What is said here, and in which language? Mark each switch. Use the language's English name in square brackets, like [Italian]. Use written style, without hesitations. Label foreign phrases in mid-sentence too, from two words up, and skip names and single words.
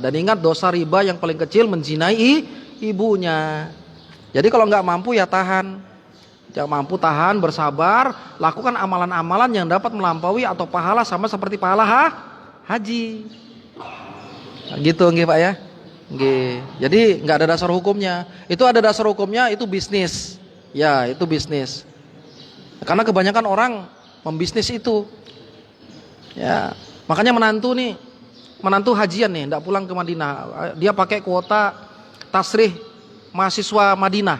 [Indonesian] Dan ingat, dosa riba yang paling kecil menzinai ibunya. Jadi kalau nggak mampu ya tahan. Jangan mampu tahan, bersabar, lakukan amalan-amalan yang dapat melampaui atau pahala sama seperti pahala haji. Nah, gitu nggih Pak ya. Nggih. Jadi nggak ada dasar hukumnya. Itu ada dasar hukumnya, itu bisnis. Ya, itu bisnis. Karena kebanyakan orang membisnis itu. Ya, makanya menantu hajian nih, enggak pulang ke Madinah. Dia pakai kuota tasrih mahasiswa Madinah.